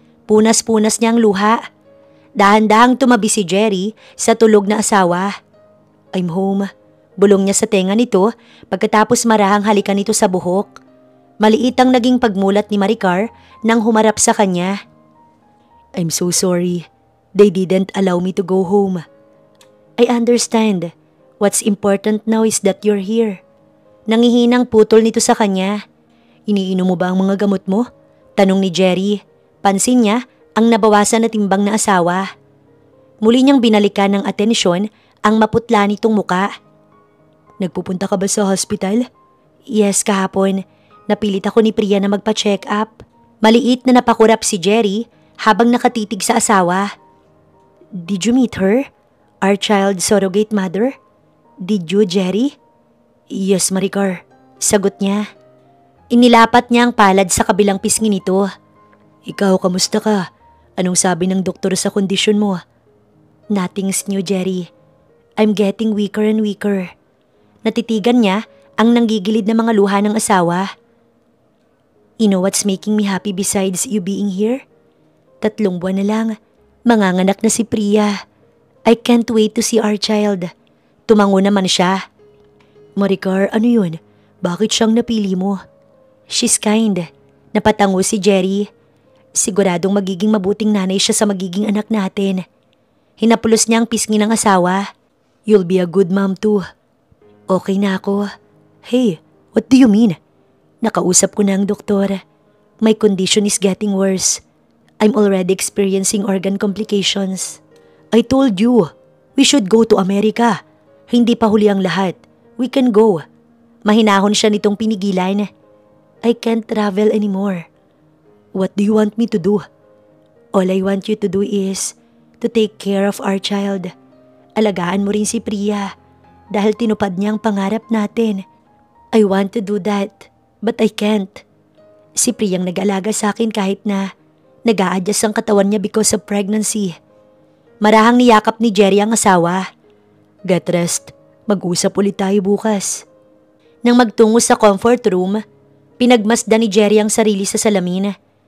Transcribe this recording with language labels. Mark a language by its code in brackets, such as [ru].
[tl] Punas-punas niya ang luha. Dahan-dahang tumabi si Jerry sa tulog na asawa. [en] I'm home. [tl] Bulong niya sa tenga nito pagkatapos marahang halikan nito sa buhok. Maliit ang naging pagmulat ni Maricar nang humarap sa kanya. [en] I'm so sorry. They didn't allow me to go home. I understand. What's important now is that you're here. [tl] Nangihinang putol nito sa kanya. Iniinom mo ba ang mga gamot mo? Tanong ni Jerry. Pansin niya ang nabawasan na timbang na asawa. Muli niyang binalikan ng atensyon ang maputla nitong muka. Nagpupunta ka ba sa hospital? Yes, kahapon. Napilit ako ni Priya na magpa-check up. Maliit na napakurap si Jerry habang nakatitig sa asawa. [en] Did you meet her? Our child's surrogate mother? Did you, Jerry? Yes, Maricar. [tl] Sagot niya. Inilapat niya ang palad sa kabilang pisngi nito. Ikaw, kamusta ka? Anong sabi ng doktor sa kondisyon mo? [en] Nothing's new, Jerry. I'm getting weaker and weaker. [tl] Natitigan niya ang nanggigilid na mga luha ng asawa. [en] You know what's making me happy besides you being here? [tl] 3 buwan na lang, manganganak na si Priya. [en] I can't wait to see our child. [tl] Tumango naman siya. Maricar, ano yun? Bakit siyang napili mo? [en] She's kind. [tl] Napatango si Jerry. Siguradong magiging mabuting nanay siya sa magiging anak natin. Hinapulos niya ang pisngi ng asawa. [en] You'll be a good mom too. [tl] Okay na ako. [en] Hey, what do you mean? [tl] Nakausap ko na ang doktor. [en] My condition is getting worse. I'm already experiencing organ complications. I told you, we should go to America. [tl] Hindi pa huli ang lahat. [en] We can go. [tl] Mahinahon siya nitong pinigilan. [en] I can't travel anymore. What do you want me to do? All I want you to do is to take care of our child. [tl] Alagaan mo rin si Priya dahil tinupad niya ang pangarap natin. [en] I want to do that, but I can't. [tl] Si Priyang nag-alaga sa akin kahit na nag-a-adjust ang katawan niya [en] because of pregnancy. [tl] Marahang niyakap ni Jerry ang asawa. [en] Get rest. [tl] Mag-usap ulit tayo bukas. Nang magtungo sa comfort room, pinagmasdan ni Jerry ang sarili sa salamin.